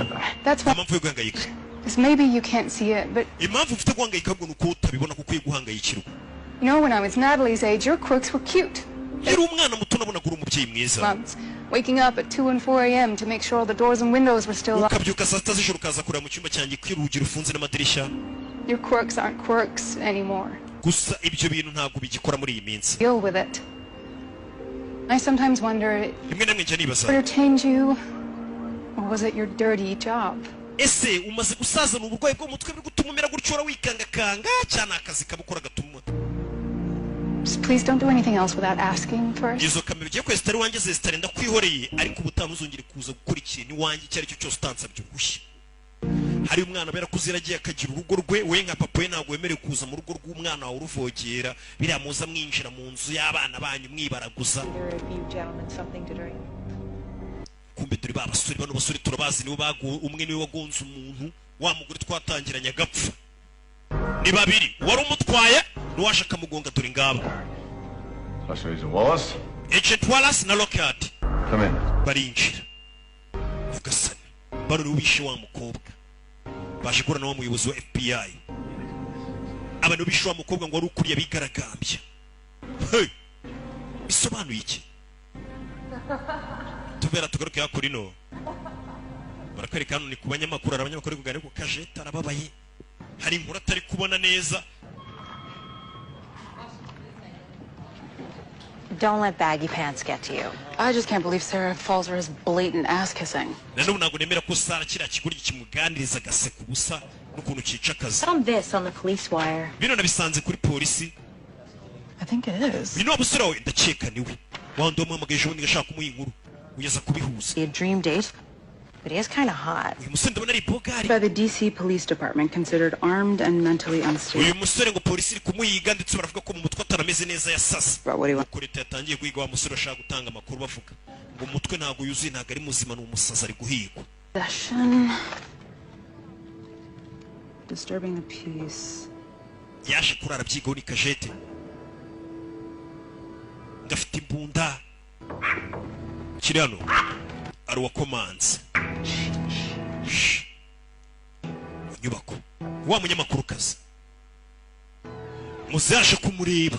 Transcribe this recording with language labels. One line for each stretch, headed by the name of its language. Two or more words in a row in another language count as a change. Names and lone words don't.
English: That's
Kinyarwanda: nta
English: why.
Kinyarwanda: mpamvu yo guhangayika
English: Because maybe you can't see it, but
Kinyarwanda: impamvu ufite guhangayika ahubwo ni uko utabibona ko ukwiye guhangayikirwa
English: you know, when I was Natalie's age, your quirks were cute.
Kinyarwanda: yari umwana muto nabonaga uri umubyeyi mwiza
English: Months. Waking up at 2 and 4 a.m. to make sure all the doors and windows were still locked.
Kinyarwanda: ukabyuka saa sita z'ijoro ukaza kureba mu cyumba cyanjye ko urugi rufunze n'amadirishya
English: Your quirks aren't quirks anymore.
Kinyarwanda: gusa ibyo bintu ntabwo bigikora muri iyi minsi
English: Deal with it. I sometimes wonder,
Kinyarwanda: rimwe na rimwe njya nibaza
English: entertained you, or was it your dirty job?
Kinyarwanda: ese umaze gusazana uburwayi bwo mu mutwe buri gutuma umera gutyo ura wikangakanga cyane akazi kabukora gatuma
English: Just please don't do anything else without asking first.
Kinyarwanda: izo kamera ugiye kwesitara iwanjye zesitare ndakwihoreye ariko ubutaha ntuzongere kuza gukora ikintu iwanjye icyo ari cyo cyose utansabye uruhushya hari umwana bera kuziragiye akagira urugo rwe we nka papa we ntabwo wemerewe kuza mu rugo rw'umwana wawe uruvogera biriya muza mwinjira mu nzu y'abana banyu mwibaraguza kumbe dore ba basore bano basore turabazi nibo umwe niwe wagonze umuntu wa mugore twatangiranye agapfa ni babiri wari umutwaye n'uwaje akamugonga dore ngaba
English: Special Agent Wallace?
Kinyarwanda: Agent Wallace na Lockhart
English: Come in.
Kinyarwanda: barinjira vuga sani bano nibo bishe wa mukobwa baje guhura na wa muyobozi wa FBI aba nibo bishe wa mukobwa ngo wari ukuriye abigaragambya bisobanuye iki tuvera tugaruke hakuri no barakwereka hano ni ku banyamakuru hari abanyamakuru kuganira ko Kajeta arababaye hari inkuru atari kubona neza
English: Don't let baggy pants get to you. I just can't believe Sarah falls for his blatant ass kissing.
Kinyarwanda: nanone ntabwo nemera ko Sara kiriya kigoryi kimuganiriza agaseka ubusa n'ukuntu cyica akazi
English: Found this on the police wire.
Kinyarwanda: bino nabisanze kuri polisi
English: I think it is.
Kinyarwanda: bino abusore wawe ndakeka niwe wandi wamuhamagaye ejo bundi ngashaka kumuha inkuru ugeza kubihuza
English: A dream date, but he is kind of hot.
Kinyarwanda: uyu musore ndabona ari bogari
English: By the DC Police Department, considered armed and mentally unstable.
Kinyarwanda: uyu musore ngo polisi iri kumuhiga ndetse baravuga ko mu mutwe atarameze neza yasase
English: But what do you want?
Kinyarwanda: nuko leta yatangiye guhiga wa musore ashaka gutanga amakuru bavuga ngo umutwe ntabwo yuzuye ntabwo ari muzima ni umusazi ari guhigwa
English: Possession. Disturbing the peace.
Kinyarwanda: yaje kurara byigaho ni Kajete ngafite imbunda kiri hano ari uwa komanzi inyubako wa munyamakurukazi muze yaje kumureba